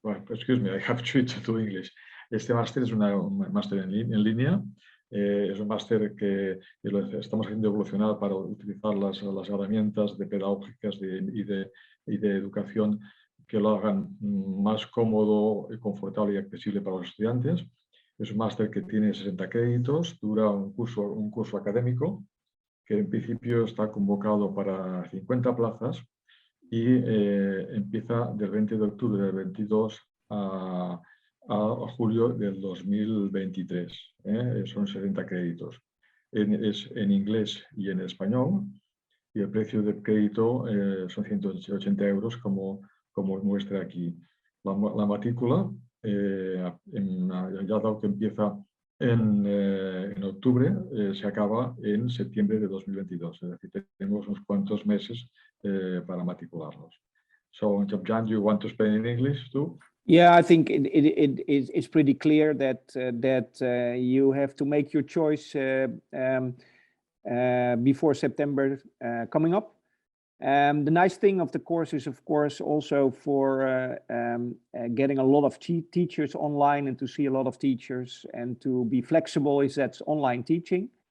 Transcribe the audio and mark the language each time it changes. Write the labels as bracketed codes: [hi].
[en] Excuse me, I have switched to English. [es] Este máster es un máster en línea. Es un máster que estamos haciendo evolucionar para utilizar las herramientas pedagógicas y de educación que lo hagan más cómodo, confortable y accesible para los estudiantes. Es un máster que tiene 60 créditos, dura un curso académico que en principio está convocado para 50 plazas, y empieza del 20 de octubre del 22 a julio del 2023. Son 70 créditos. Es en inglés y en español, y el precio del crédito son 180 euros, como muestra aquí. La matrícula, ya dado que empieza en octubre, se acaba en septiembre de 2022. Es decir, tenemos unos cuantos meses para matricularnos. [en] So, Jan, do you want to explain in English too? Yeah, I think it's pretty clear that you have to make your choice before September coming up. The nice thing of the course is, of course, also for getting a lot of teachers online and to see a lot of teachers and to be flexible, is that's online teaching.